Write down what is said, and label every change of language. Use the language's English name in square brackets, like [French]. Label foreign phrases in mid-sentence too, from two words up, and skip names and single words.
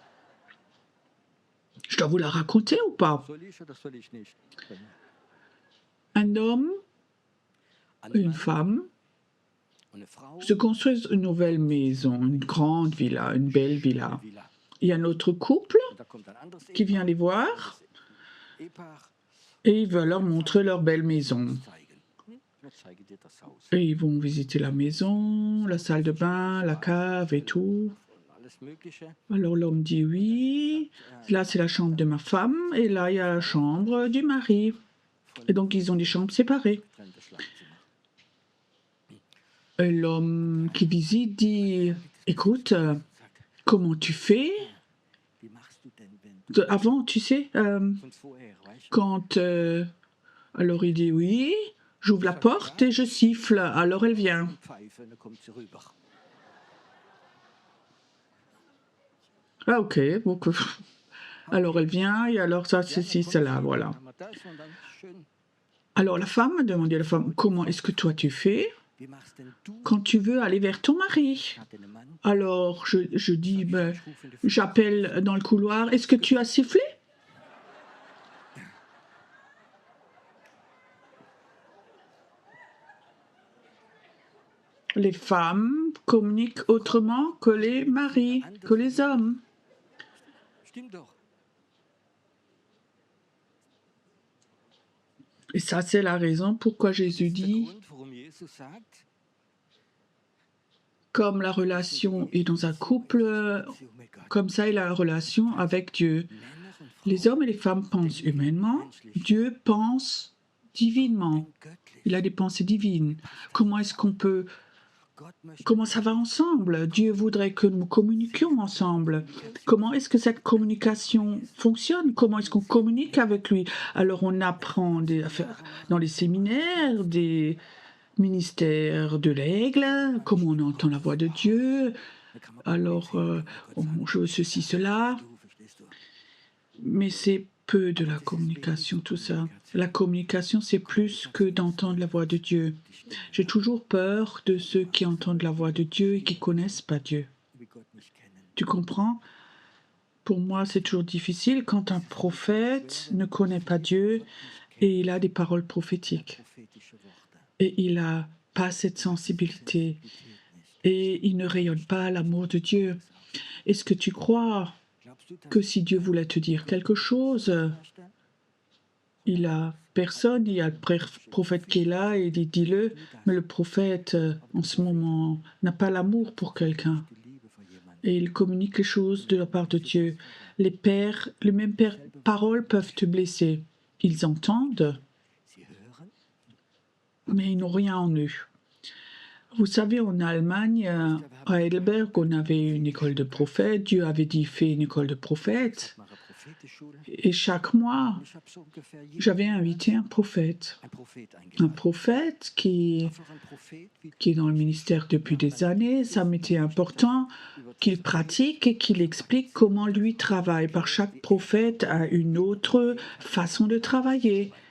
[French] Je dois vous la raconter ou pas? [German] Soll ich oder soll ich nicht? [French] Un homme [German] Ein [French] et une [German] Mann [French] femme [German] und eine Frau, [French] se construisent une nouvelle maison, une grande villa, une belle [German] eine [French] villa. [German] Villa. [French] Il y a un autre couple [German] Und da kommt ein anderes [French] qui vient les voir [German] Ehepaar [French] et il va leur montrer leur belle maison. [German] zeigen. Ich zeige dir das Haus. [French] Et ils vont visiter la maison, la salle de bain, la cave et tout. [German] Und alles Mögliche. [French] Alors l'homme dit oui, là c'est la chambre de ma femme et là il y a la chambre du mari. Et donc ils ont des chambres séparées. [German] Getrennte Schlafzimmer. [French] Et l'homme qui visite dit écoute, [German] Sagt, [French] comment tu fais? [German] wie machst du denn, wenn du [French] Avant, tu sais, [German] von vorher, weißt du? [French] quand... alors il dit oui, j'ouvre la porte et je siffle, alors elle vient. [German] Und Pfeife, dann kommt sie rüber. [French] Ah ok, donc, alors elle vient et alors ça, ceci, cela, voilà. [German] Dann haben wir das und dann schön. [French] Alors la femme a demandé à la femme, comment est-ce que toi tu fais [German] Wie machst denn du [French] quand tu veux aller vers ton mari? [German] nach deinem Mann? [French] Alors je dis, ben, [German] Ich rufe in die Frau. [French] j'appelle dans le couloir, est-ce que tu as sifflé? Les femmes communiquent autrement que les maris, que les hommes. [German] Stimmt doch. [French] Et ça, c'est la raison pourquoi Jésus [German] Das ist der [French] dit, [German] Grund, warum Jesus sagt, [French] comme la relation est dans un couple, [German] Beziehung mit Gott. [French] comme ça est la relation avec Dieu. [German] Männer und [French] Les [German] Frauen [French] hommes et les femmes pensent [German] denken [French] humainement, [German] menschlich, [French] Dieu pense divinement. [German] denkt göttlich. [French] Il a des pensées divines. Comment est-ce qu'on peut, [German] Gott möchte [French] comment ça va ensemble? Dieu voudrait que nous communiquions ensemble. Comment est-ce que cette communication fonctionne? Comment est-ce qu'on communique avec lui? Alors on apprend dans les séminaires, des ministères de l'Aigle, comment on entend la voix de Dieu. [German] Da kann man [French] Alors, je veux ceci, cela. [German] du, verstehst du? [French] Mais c'est peu de la communication, tout ça. La communication, c'est plus que d'entendre la voix de Dieu. J'ai toujours peur de ceux qui entendent la voix de Dieu et qui connaissent pas Dieu. [German] Wie Gott nicht kennen. [French] Tu comprends? Pour moi, c'est toujours difficile quand un prophète ne connaît pas Dieu et il a des paroles prophétiques. [German] Prophetische Worte. [French] Et il n'a pas cette sensibilité [German] Sensibilität nicht. [French] et il ne rayonne pas l'amour de Dieu. Est-ce que tu crois [German] Glaubst du, dass [French] que si Dieu voulait te dire quelque chose, [German] möchte? [French] il a personne, il y a le prophète qui est là et il dit dis-le, mais le prophète en ce moment n'a pas l'amour pour quelqu'un [German] Die Liebe vor jemandem. [French] et il communique les choses de la part de Dieu. Les mêmes paroles peuvent te blesser. Ils entendent, [German] Sie hören, [French] mais ils n'ont rien en eux. Vous savez, en Allemagne, à Heidelberg, on avait une école de prophètes. Dieu avait dit fais une école de prophètes. [German] mache Prophetenschule. [French] Et chaque mois, [German] Ich habe so ungefähr jeden [French] j'avais [German] Monat [French] invité un prophète. [German] ein Prophet [French] Un [German] eingeladen. [French] prophète qui [German] Einfach ein Prophet, wie [French] est dans le ministère depuis des années. Ça m'était important qu'il pratique et qu'il explique comment lui travaille. Par chaque prophète a une autre façon de travailler.